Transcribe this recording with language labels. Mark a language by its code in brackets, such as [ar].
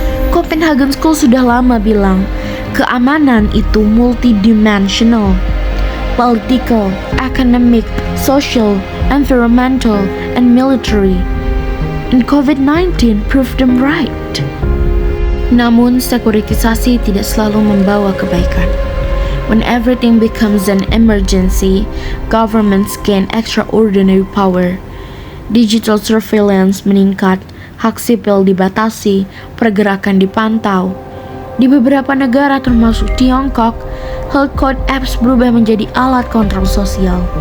[id] Copenhagen School sudah lama bilang, keamanan itu multidimensional, [en] political, economic, social, environmental, and military. And COVID-19 proved them right. [id] Namun, sekuritisasi tidak selalu membawa kebaikan. [en] When everything becomes an emergency, governments gain extraordinary power. [id] Digital surveillance meningkat, hak sipil dibatasi, pergerakan dipantau. Di beberapa negara termasuk Tiongkok, health code apps berubah menjadi alat kontrol sosial.